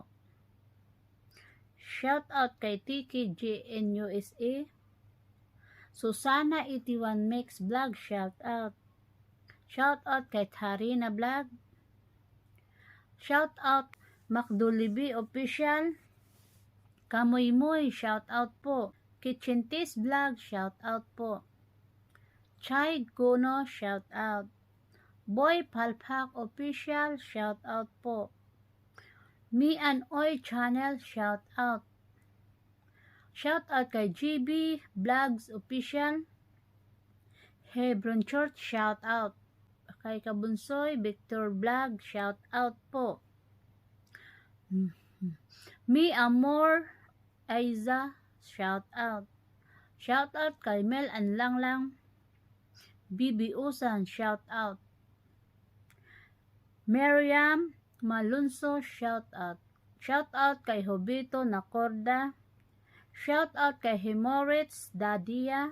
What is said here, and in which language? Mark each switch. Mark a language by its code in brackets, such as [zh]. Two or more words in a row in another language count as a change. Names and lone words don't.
[en] Shout out kay TKGN USA. Susana 81 Mix Vlog, shout out. Shout out kay Tarina Vlog. Shout out Macdolibi Official. Kamoy shout out po. Kitchen Tis Vlog, shout out po. Chai Gono, shout out. Boy Palpak Official, shout out po. Me and Oi Channel, shout out. Shout out kay GB Vlogs Official. Hebron Church, shout out. Kay Kabunsoy Victor Vlog, shout out po. Me Amor Aiza, shout out. Shout out kay Mel and Langlang. Bibi Usan, shout out. Miriam Malunso, shout out. Shout out kay Hobito Nakorda. Shout out kay Himoritz Dadia.